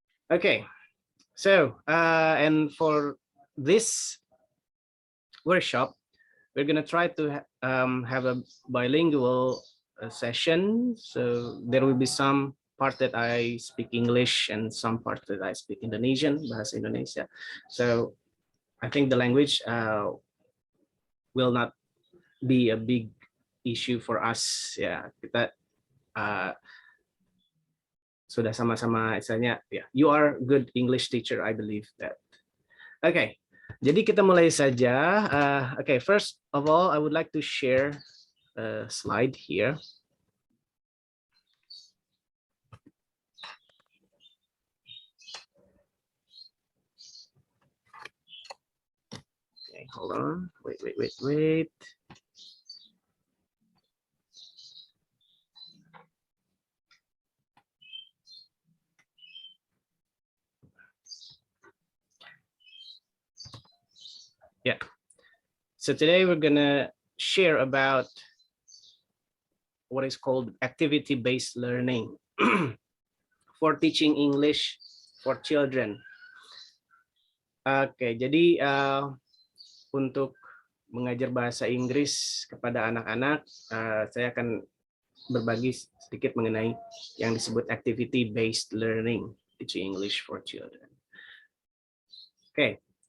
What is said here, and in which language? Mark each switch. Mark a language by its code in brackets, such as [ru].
[en] Okay, so and for this workshop, we're gonna try to have a bilingual session. So there will be some part that I speak English and some part that I speak Indonesian, bahasa Indonesia. So I think the language will not be a big issue for us. [id] Ya, kita sudah sama-sama istilahnya. [en] Ya, you are good English teacher, I believe that. Okay. [id] Jadi kita mulai saja. [en] Okay, first of all, I would like to share a slide here. Okay, hold on. Wait. Yeah. So today we're gonna share about what is called activity-based learning for teaching English for children. [id] Oke, jadi untuk mengajar bahasa Inggris kepada anak-anak, saya akan berbagi sedikit mengenai yang disebut [en] activity-based learning, teaching English for children. [id] Oke.